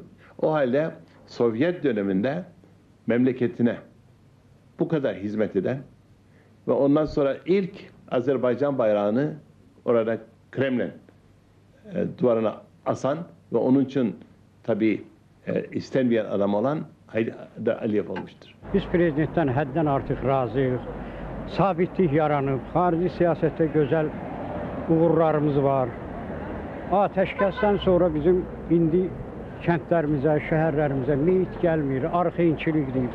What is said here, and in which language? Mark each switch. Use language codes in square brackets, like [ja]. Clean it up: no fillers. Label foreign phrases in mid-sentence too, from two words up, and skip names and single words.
[tr] O halde Sovyet döneminde memleketine bu kadar hizmet eden ve ondan sonra ilk Azerbaycan bayrağını orada Kremlin duvarına asan ve onun için tabii istenmeyen adam olan Heydər Əliyev olmuştur. [az] Biz prezidentten həddən artıq razıyıq. Sabitlik yaranıb, xarici siyasətdə gözəl uğurlarımız var. Atəşkəsdən sonra bizim indi kəndlərimizə, şəhərlərimizə meyit gəlmir, arxayınçilikdir.